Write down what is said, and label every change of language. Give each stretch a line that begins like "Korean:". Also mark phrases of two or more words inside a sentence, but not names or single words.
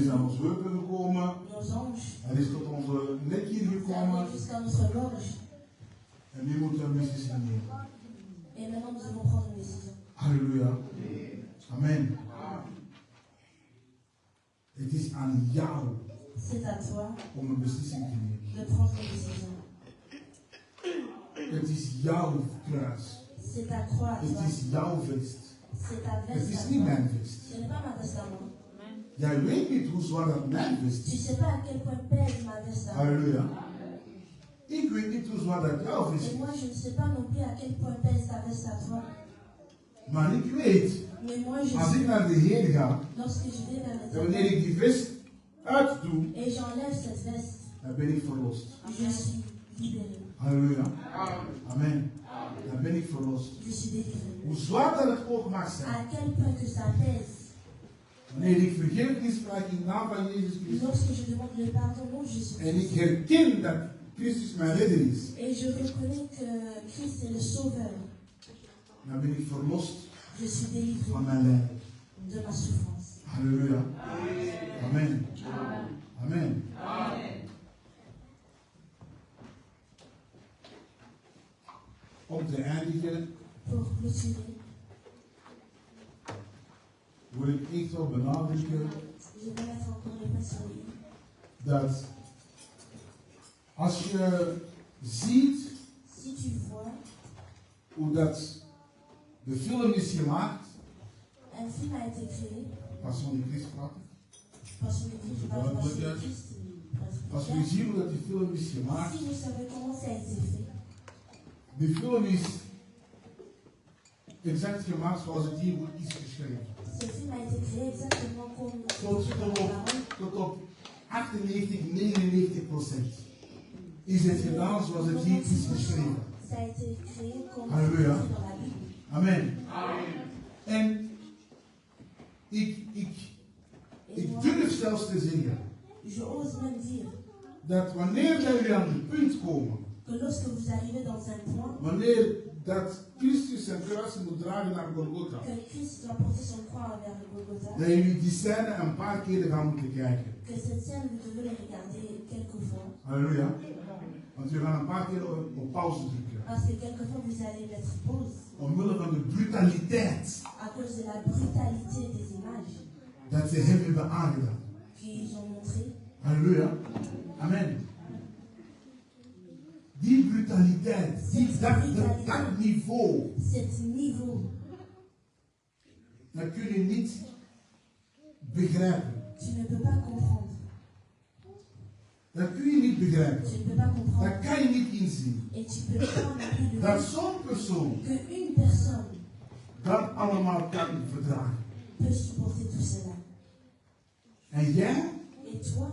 Dutch: Hij is aan
French: genoux,
Dutch: ons heupen gekomen.
French: nos hanches.
Dutch: Hij is tot onze nek hier
French: Ça
Dutch: gekomen.
French: arrive jusqu'à notre gorge.
Dutch: En nu moeten we een beslissing nemen.
French: Et maintenant, nous devons prendre une décision.
Dutch: Halleluja. Amen. Het is aan jou
French: C'est à toi
Dutch: om een beslissing te nemen.
French: de prendre une décision.
Dutch: Het is jouw kruis.
French: C'est ta croix à toi.
Dutch: Het is jouw vest.
French: C'est ta
Dutch: Het
French: veste
Dutch: is
French: à
Dutch: niet
French: toi.
Dutch: mijn vest.
French: Ce n'est pas ma veste à moi.
Dutch: Jij weet niet hoe zwaar dat mijn vest
French: Tu
Dutch: is.
French: sais pas à quel point pèse ma veste à moi.
Dutch: Halleluja. Ik weet niet hoe zwaar dat jouw vest
French: Et
Dutch: is.
French: moi, je ne sais pas non plus à quel point pèse ta veste à toi.
Dutch: Maar ik weet,
French: Mais moi, je
Dutch: als ik
French: sais,
Dutch: naar de Heer ga,
French: lorsque je vais vers
Dutch: en wanneer
French: l'éternel
Dutch: ik die vest uitdoe,
French: et j'enlève cette veste,
Dutch: dan ben ik verlost.
French: je suis libéré.
Dutch: Halleluja. Amen. Dan ben ik verlost.
French: Je suis délivré.
Dutch: Hoe zwaar dat het ook mag zijn.
French: À quel point que ça pèse.
Dutch: Wanneer ik vergeving vraag in de naam van Jezus Christus.
French: Lorsque je demande le pardon, non, je
Dutch: En ik
French: suis.
Dutch: herken dat Christus mijn redder is.
French: Et je reconnais que Christ est le sauveur.
Dutch: Dan ben ik verlost
French: Je suis délivré
Dutch: van mijn lijden.
French: de ma souffrance.
Dutch: Halleluja. Amen. Amen. Om te eindigen
French: Pour clôturer,
Dutch: wil ik echt wel benadrukken
French: je vais mettre encore les mains sur lui.
Dutch: dat als je ziet
French: Si tu vois,
Dutch: hoe dat de film is gemaakt,
French: un film a été créé.
Dutch: Passion de Christ praat.
French: Passion de Christ, je parle de Passion de Christ.
Dutch: Als we zien hoe dat die film is gemaakt,
French: Si vous savez comment ça a été fait,
Dutch: die film is exact gemaakt zoals het hier is geschreven.
French: ce film a été créé exactement comme
Dutch: Tot op 98, 99% is het gedaan zoals het hier is geschreven.
French: Ça a été créé comme Alléluia. écrit dans la Bible.
Dutch: Amen. En ik durf zelfs te zeggen
French: Je ose même dire
Dutch: dat wanneer wij aan het punt komen,
French: que lorsque vous arrivez dans un point,
Dutch: wanneer dat Christus zijn kruis moet dragen naar Golgotha,
French: que Christ doit porter son croix vers le Golgotha,
Dutch: dat jullie die scène een paar keren gaan moeten kijken.
French: que cette scène, vous devez la regarder quelques fois.
Dutch: Halleluja. Want we gaan een paar keer op pauze drukken.
French: Parce que quelquefois, vous allez mettre pause
Dutch: Omwille van de brutaliteit
French: à cause de la brutalité des images
Dutch: dat ze hem hebben aangedaan.
French: qu'ils ont montrées.
Dutch: Halleluja. Amen. Die brutaliteit, dat niveau,
French: Cet niveau,
Dutch: dat kun je niet begrijpen.
French: tu ne peux pas comprendre.
Dutch: Dat kun je niet begrijpen.
French: Tu ne peux pas comprendre.
Dutch: Dat kan je niet inzien.
French: Et tu peux pas non plus le
Dutch: Dat zo'n persoon
French: qu'une personne
Dutch: dat allemaal kan verdragen.
French: peut supporter tout cela.
Dutch: En jij
French: Et toi,